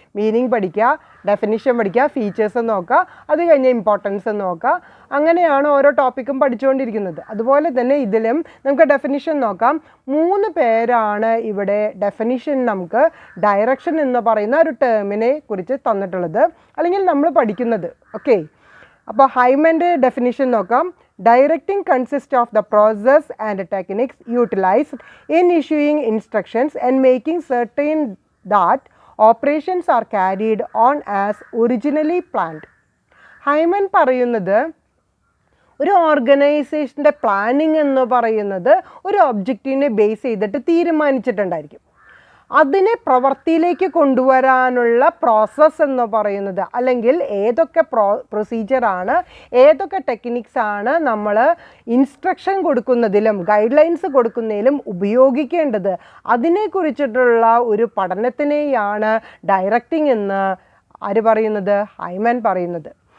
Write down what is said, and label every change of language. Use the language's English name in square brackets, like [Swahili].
[Malayalam] Meaning പഠിക്കുക, definition പഠിക്കുക, features നോക്കുക, അത് കഴിഞ്ഞ് ഇമ്പോർട്ടൻസ് നോക്കുക. അങ്ങനെയാണ് ഓരോ ടോപ്പിക്കും പഠിച്ചുകൊണ്ടിരിക്കുന്നത്. അതുപോലെ തന്നെ ഇതിലും നമുക്ക് ഡെഫിനിഷൻ നോക്കാം. 3 പേരാണ് ഇവിടെ ഡെഫിനിഷൻ നമുക്ക് ഡയറക്ഷൻ എന്ന് പറയുന്ന ഒരു ടേമിനെ കുറിച്ച് തന്നിട്ടുള്ളത്, അല്ലെങ്കിൽ നമ്മൾ പഠിക്കുന്നത്. ഓക്കെ, അപ്പോൾ ഹൈമൻ്റെ ഡെഫിനിഷൻ നോക്കാം. [English] Directing consists of the process and techniques utilized in issuing instructions and making certain that operations are carried on as originally planned. [Malayalam] Hymen പറയുന്നത് ഒരു ഓർഗനൈസേഷൻ്റെ പ്ലാനിങ് എന്ന് പറയുന്നത് ഒരു ഒബ്ജക്റ്റീവിനെ ബേസ് ചെയ്തിട്ട് തീരുമാനിച്ചിട്ടുണ്ടായിരിക്കും. അതിനെ പ്രവൃത്തിയിലേക്ക് കൊണ്ടുവരാനുള്ള പ്രോസസ്സ് എന്ന് പറയുന്നത്, അല്ലെങ്കിൽ ഏതൊക്കെ പ്രൊസീജിയറാണ്, ഏതൊക്കെ ടെക്നിക്സാണ് നമ്മൾ ഇൻസ്ട്രക്ഷൻ കൊടുക്കുന്നതിലും ഗൈഡ് ലൈൻസ് കൊടുക്കുന്നതിലും ഉപയോഗിക്കേണ്ടത്, അതിനെക്കുറിച്ചിട്ടുള്ള ഒരു പഠനത്തിനെയാണ് ഡയറക്റ്റിംഗ് എന്ന് ആര് പറയുന്നത്? ഹൈമൻ പറയുന്നത്.